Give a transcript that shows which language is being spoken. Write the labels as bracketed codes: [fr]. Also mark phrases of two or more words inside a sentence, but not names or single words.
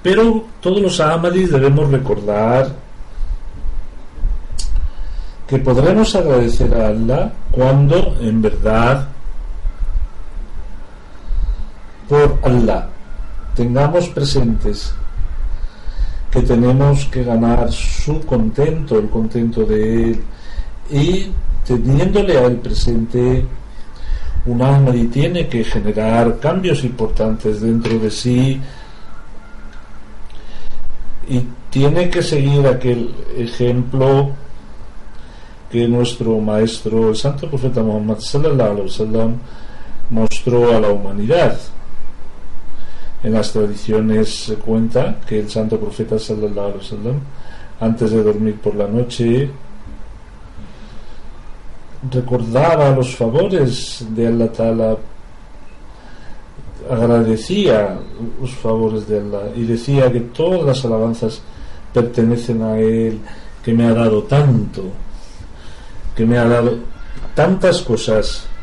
[es] Pero todos los Ahmadis debemos recordar que podremos agradecer a Allah cuando en verdad por Allah tengamos presentes que tenemos que ganar su contento, el contento de Él, y teniéndole a Él presente, un Ahmadi tiene que generar cambios importantes dentro de sí y tiene que seguir aquel ejemplo que nuestro maestro, el santo profeta Muhammad [ar] صلى الله عليه وسلم, [es] mostró a la humanidad. En las tradiciones se cuenta que el santo profeta [ar] صلى الله عليه وسلم, [es] antes de dormir por la noche, recordaba los favores de [ar] الله تعالى, [es] agradecía los favores de Allah y decía que todas las alabanzas pertenecen a Él, que me ha dado tanto, que me ha dado tantas cosas.